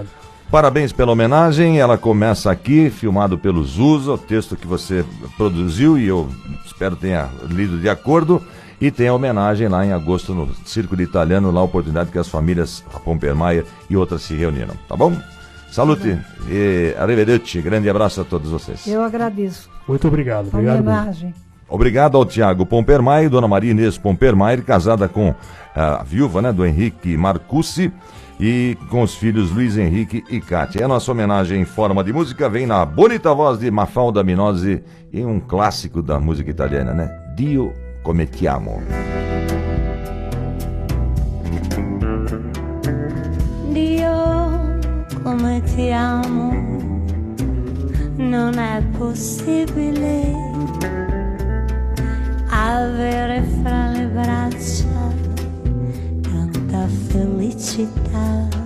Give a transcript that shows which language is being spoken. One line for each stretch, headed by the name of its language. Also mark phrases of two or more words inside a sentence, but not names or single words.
Portuguese: Parabéns pela homenagem, ela começa aqui, filmado pelo Zusa, o texto que você produziu e eu espero tenha lido de acordo. E tem a homenagem lá em agosto no Círculo Italiano, lá a oportunidade que as famílias, a Pompermayer e outras se reuniram, tá bom?
Italian: Salute e arrivederci,
Portuguese: grande abraço a todos vocês. Eu agradeço. Muito obrigado. Homenagem. Obrigado ao Tiago Pompermayer, Dona Maria Inês Pompermayer, casada com a viúva, né, do Henrique Marcucci, e com os filhos Luiz Henrique e Kátia. A nossa homenagem em forma de música vem na bonita voz de Mafalda Minozzi e um clássico da música italiana, né?
Italian: Dio come ti amo. Dio come ti amo, non è possibile avere fra le braccia tanta felicità.